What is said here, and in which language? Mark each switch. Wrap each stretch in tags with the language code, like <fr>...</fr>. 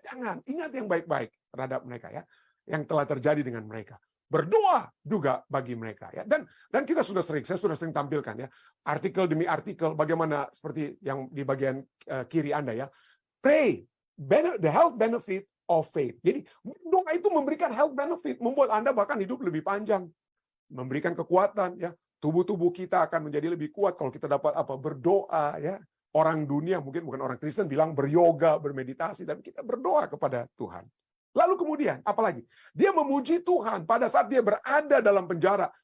<id>Jangan, ingat yang baik-baik terhadap mereka ya, yang telah terjadi dengan mereka. Berdoa juga bagi mereka ya. Dan saya sudah sering tampilkan ya, artikel demi artikel bagaimana seperti yang di bagian kiri Anda ya.</id> <en>Pray, the health benefit of faith.</en> <id>Jadi doa itu memberikan health benefit, membuat Anda bahkan hidup lebih panjang, memberikan kekuatan ya. Tubuh kita akan menjadi lebih kuat kalau kita dapat berdoa ya. Orang dunia mungkin bukan orang Kristen bilang beryoga, bermeditasi, tapi kita berdoa kepada Tuhan. Lalu kemudian apalagi? Dia memuji Tuhan pada saat dia berada dalam penjara.</id>